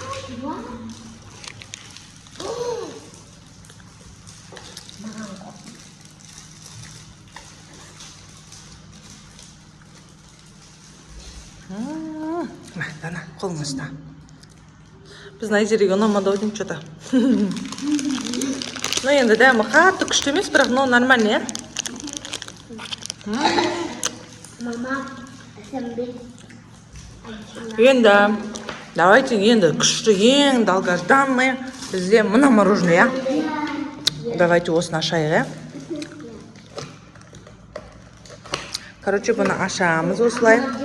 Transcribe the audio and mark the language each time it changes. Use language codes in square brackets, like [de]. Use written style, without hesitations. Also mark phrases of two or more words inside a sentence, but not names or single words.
[kk] Дана, қолыңа ұста. Біздің Айзереге ұнамады ау деймін что-то. Ну енді дәмі қатты күшті емес, бірақ нормальный, иә? Мама, Енді, давайте енді күшті ең долгожданный бізде мына мороженое, иә? Давайте осыны ашайық, иә? Короче, бұны ашамыз осылай.